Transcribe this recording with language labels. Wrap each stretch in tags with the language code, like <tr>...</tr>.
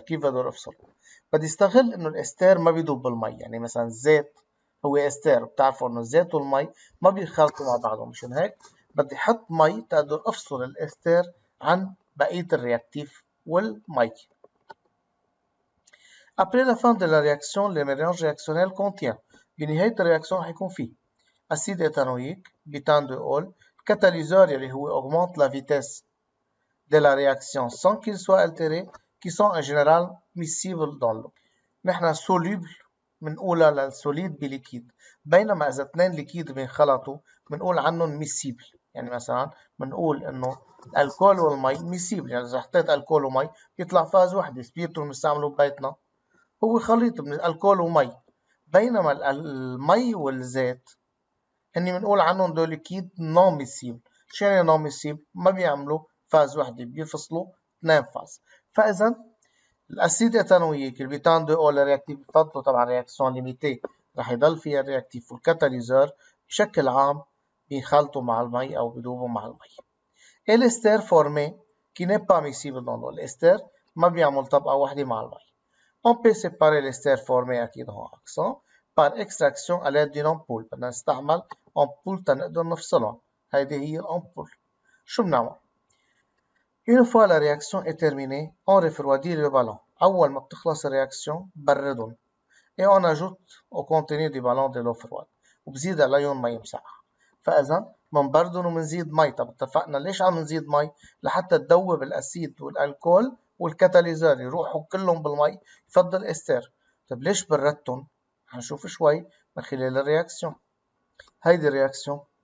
<ar>كيف بقدر افصل؟ بدي استغل انه الاستر ما بيدوب بالمي. يعني مثلا الزيت هو استر، بتعرفوا انه الزيت والمي ما بيخلطوا مع بعضهم. مشان هيك بدي احط مي تقدر افصل الاستر عن بقية الرياكتيف والمي.</ar> <fr>Après la fin de la réaction, le mélange réactionnel contient.</fr> <ar>بنهاية الرياكسيون حيكون فيه أسيد إيثانويك، بيتان دو أول، كاتاليزور اللي هو</ar> <fr>augmente la vitesse de la réaction sans qu'il soit altéré, qui sont en général miscibles dans l'eau.</fr> <ar>نحن سوليبل بنقولها للسوليد بليكيد، بينما إذا اثنين ليكيد بينخلطوا بنقول عنهم ميسيبل. يعني مثلا بنقول إنه الكول والمي ميسيبل، يعني إذا حطيت الكول ومي يطلع فاز وحدة. سبيرتو اللي بنستعمله ببيتنا هو خليط من الكول ومي، بينما المي والزيت هني بنقول عنهم دول ليكيد نون ميسيبل. شو يعني نون ميسيبل؟ ما بيعملوا فاز وحدة، بيفصلوا اثنين فاز. فإذا الاسيد ايثانويك اللي بيتان دو او رياكتيف بفضلوا طبعا رياكسيون ليميتي رح يضل فيها الرياكتيف والكاتاليزور بشكل عام بينخلطوا مع المي او بيذوبوا مع المي.</ar> <fr>الاستر فورمي كي n'est pas miscible dans l'eau.</fr> <ar>الاستر ما بيعمل طبقة واحدة مع المي.</ar> <fr>On peut séparer l'ester formé</fr> <ar>أكيد هون</ar> <fr>accent par extraction à l'aide d'une ampoule.</fr> <ar>بدنا نستعمل ampoule تنقدر نفصلهم. هيدي هي الامبول. شو بنعمل؟</ar> <fr>Une fois la réaction est terminée, on refroidit le ballon.</fr> <ar>أول ما بتخلص الرياكسيون بردهم.</ar> <fr>Et on ajoute au contenu du ballon de l'eau froide.</fr> <ar>وبزيد عليهم مي مسقعة. فإذا منبردهم ومنزيد مي. طب اتفقنا ليش عم نزيد مي؟ لحتى تذوب الأسيد والألكول والكاتاليزور يروحوا كلهم بالمي يفضل استر. طب ليش بردتهم؟ هنشوف شوي من خلال الرياكسيون. هيدي الرياكسيون.</ar>